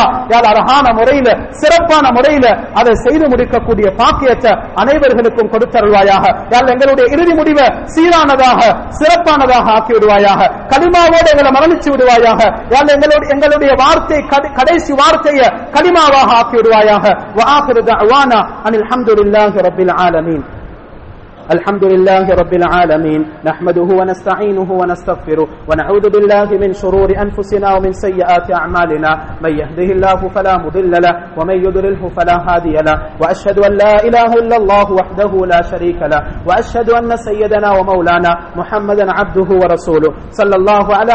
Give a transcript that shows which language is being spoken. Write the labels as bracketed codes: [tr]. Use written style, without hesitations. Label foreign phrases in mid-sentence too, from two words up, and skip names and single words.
[ta] யா அழகான முறையில சிறப்பான முறையில அதை செய்து முடிக்கக்கூடிய பாக்கியத்தை அனைவர்களுக்கும் கொடுத்தருள்வாயாக. யா எங்களுடைய இறுதி முடிவை சீரானதாக சிறப்பானதாக ஆக்கி விடுவாயாக. கலிமாவோடு எங்களை மரணிச்சு விடுவாயாக. எங்களுடைய வார்த்தை கடைசி வார்த்தையை கலிமாவாக ஆக்கி விடுவாயாக. [ar] و آخر دعوانا أن الحمد لله رب العالمين. الحمد لله رب العالمين نحمده ونستعينه ونستغفره ونعوذ بالله من شرور أنفسنا ومن سيئات أعمالنا من يهده الله فلا مضل له ومن يضلله فلا هادي له وأشهد أن لا إله إلا الله وحده لا شريك له وأشهد أن سيدنا ومولانا محمدا عبده ورسوله صلى الله على